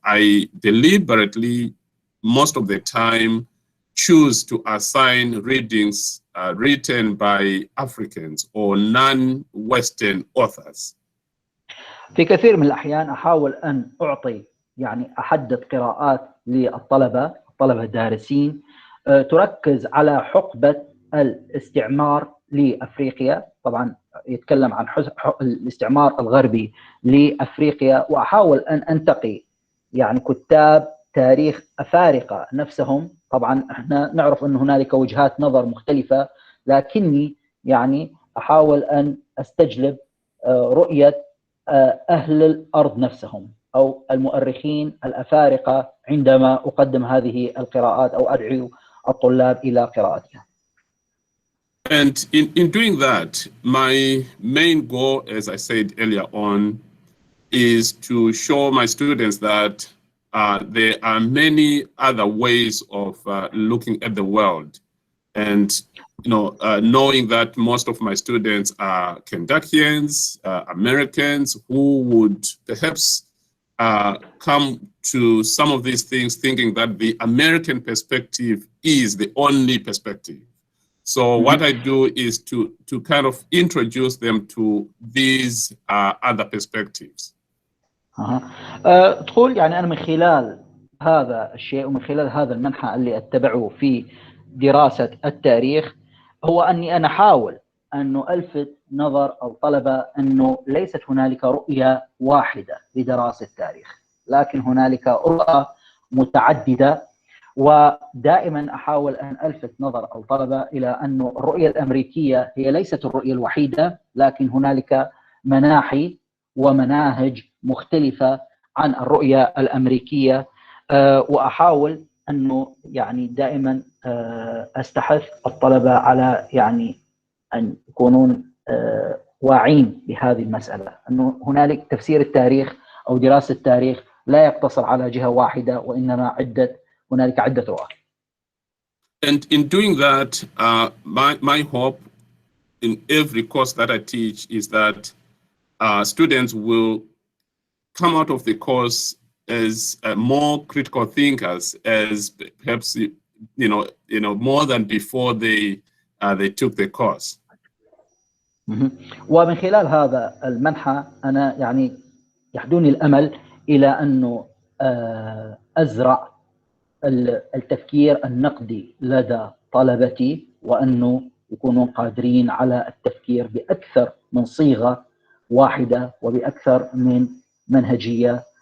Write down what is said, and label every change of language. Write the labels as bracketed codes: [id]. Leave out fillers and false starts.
[en] I deliberately, most of the time, choose to assign readings written by Africans or non-Western authors. [ar] في كثير من الأحيان أحاول أن أحدد قراءات للطلبة الدارسين تركز على حقبة الاستعمار لأفريقيا، طبعا يتكلم عن الاستعمار الغربي لأفريقيا، وأحاول أن أنتقي يعني كتاب تاريخ أفارقة نفسهم. طبعا احنا نعرف أن هنالك وجهات نظر مختلفة، لكني يعني أحاول أن أستجلب رؤية أهل الأرض نفسهم أو المؤرخين الأفارقة عندما أقدم هذه القراءات أو أدعو الطلاب إلى قراءتها. [en] And in doing that, my main goal, as I said earlier on, is to show my students that there are many other ways of looking at the world. And knowing that most of my students are Kentuckians, Americans, who would perhaps come to some of these things thinking that the American perspective is the only perspective. So what I do is to kind of introduce them to these other perspectives. [ar] تقول يعني أنا من خلال هذا الشيء ومن خلال هذا المنحى اللي أتبعه في دراسة التاريخ هو أني أنا أحاول أن ألفت نظر الطلبة أنه ليست هنالك رؤية واحدة لدراسة التاريخ، لكن هنالك رؤى متعددة. ودائما أحاول أن ألفت نظر الطلبة إلى أن الرؤية الأمريكية هي ليست الرؤية الوحيدة، لكن هنالك مناحي ومناهج مختلفة عن الرؤية الأمريكية. وأحاول أنه يعني دائما أستحث الطلبة على يعني أن يكونون واعين بهذه المسألة، أنه هنالك تفسير التاريخ أو دراسة التاريخ لا يقتصر على جهة واحدة، وإنما هنالك عدة رؤى. [en] And in doing that, my hope in every course that I teach is that students will come out of the course as more critical thinkers, as perhaps more than before they took the course. [ar] ومن خلال هذا المنحى أنا يعني يحدوني الأمل إلى أنه أزرع التفكير النقدي لدى طلبتي، وأنه يكونون قادرين على التفكير بأكثر من صيغة واحدة وبأكثر من منهجية.